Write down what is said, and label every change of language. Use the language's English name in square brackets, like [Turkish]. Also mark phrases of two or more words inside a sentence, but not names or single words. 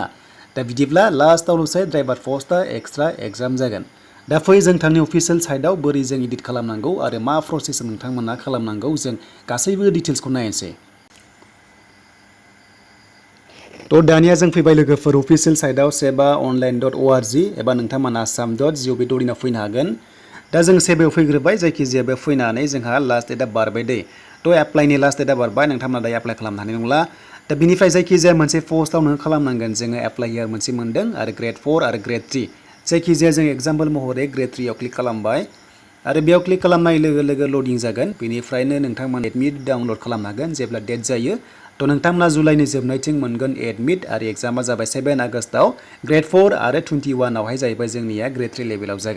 [Bodo] दा बिदिब्ला लास्टआवल'सै [English] driver post extra exam [Bodo] जागोन। दा फै जों थांनि [English] official site [Bodo] बोरै जों एडिट खालामनांगौ आरो मा प्रसेस नोंथांमोना खालामनांगौ जों गासैबो डिटेल्सखौ नायनोसै। तो दानिया जों फैबाय लोगोफोर [English] official site [Bodo] seva.online.org एबा नोंथांमोना assam.gov.in आव फैनो हागोन। दा जों सेबायाव फैग्रोबाय जायखिजाया बेयाव फैनानै जोंहा [English] last date [Bodo] बारबाय दे। तो [English] apply last date [Bodo] बारबाय नोंथांमोना दायो एप्लाइ खालामनो हानाय नंला। दा बिनिफ्राय जायखिजाया मोनसे पस्टआव नोङो खालामनांगोन जोङो [English] apply here [Bodo] मोनसे मोनदों आरो Gr.IV आरो Gr.III जायखिजाया जों एग्जाम्पल महरै Gr.III आव क्लिक खालामबाय आरो बेयाव क्लिक खालामनाय लोगो लोगो लडिं जागोन बेनिफ्रायनो नोंथांमोना [English] admit download [Bodo] खालामनो हागोन जेब्ला डेट जायो तो नोंथांमोना जुलाइनि जोबनायथिं मोनगोन एडमिट आरो एग्जामा जाबाय 7 आगस्टआव Gr.IV आरो 21 आवहाय जाहैबाय जोंनिया Gr.III लेभेलाव जागोन।